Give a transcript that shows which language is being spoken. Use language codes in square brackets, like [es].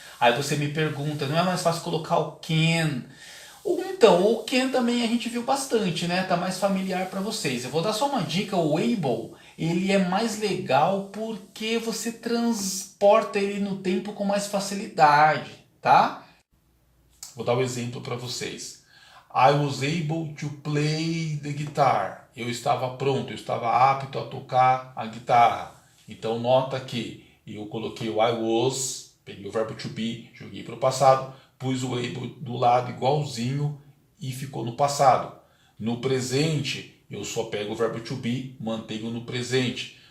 [pt] Aí você me pergunta, não é mais fácil colocar o can? Então, o can também a gente viu bastante, né? Tá mais familiar para vocês. Eu vou dar só uma dica, o able, ele é mais legal porque você transporta ele no tempo com mais facilidade, tá? Vou dar um exemplo para vocês. [en] I was able to play the guitar. [pt] Eu estava pronto, eu estava apto a tocar a guitarra. Então, nota que eu coloquei o I was, peguei o verbo to be, joguei para o passado, pus o able do lado igualzinho e ficou no passado. No presente, eu só pego o verbo to be, mantenho no presente.